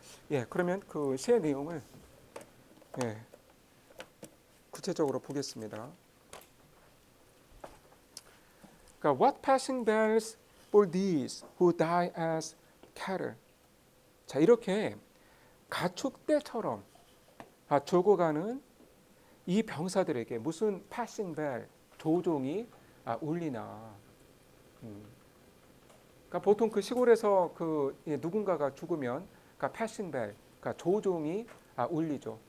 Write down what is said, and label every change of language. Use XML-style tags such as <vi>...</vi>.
<ko>예, 그러면 그 시의 내용을 구체적으로 보겠습니다. 그러니까</ko> <en>what passing bells for these who die as cattle.</en> <ko>자, 이렇게 가축떼처럼 죽어가는 이 병사들에게 무슨 passing bell, 조종이 울리나. 그러니까 보통 그 시골에서 누군가가 죽으면 그러니까 passing bell, 그러니까 조종이 울리죠.</ko>